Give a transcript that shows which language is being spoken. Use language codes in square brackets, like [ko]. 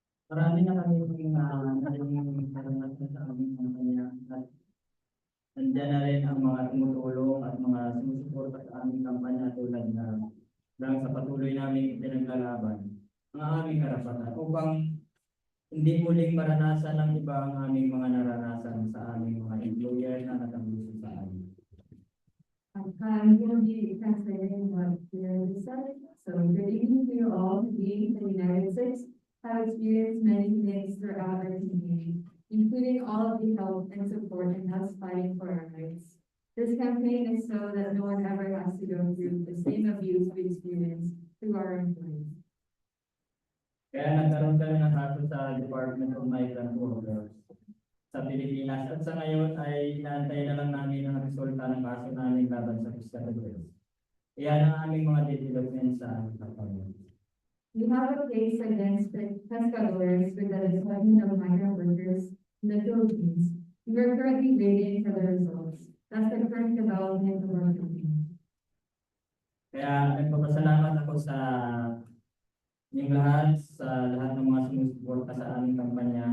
[tl] Marami na kami naging karanasan sa aming kampanya at nandiyan na rin ang mga tumutulong at mga sumusuporta sa aming kampanya tulad na dahil sa patuloy namin ipinaglalaban ang aming karapatan upang hindi muling maranasan ng iba ang aming mga naranasan sa aming mga employer na natabuso sa amin. [en] I'm going to be translating what Kira said. So good evening to you all. We in the United States have experienced many things throughout our community, including all of the help and support in us fighting for our rights. This campaign is so that no one ever has to go through the same abuse we experienced through our employees. [tl] Kaya nagkaroon kami ng kaso sa Department of Migrant Workers sa Pilipinas at sa ngayon ay inaantay na lang namin ang resulta ng kaso namin laban sa Piscatores. Iyan ang aming mga development sa aming kampanya. [en] We have a case against the pescadores with the Department of Migrant Workers in the Philippines. We are currently waiting for the results. That's the current development of our campaign. [tl] Kaya nagpapasalamat ako sa inyong lahat, sa lahat ng mga sumusuporta sa aming kampanya.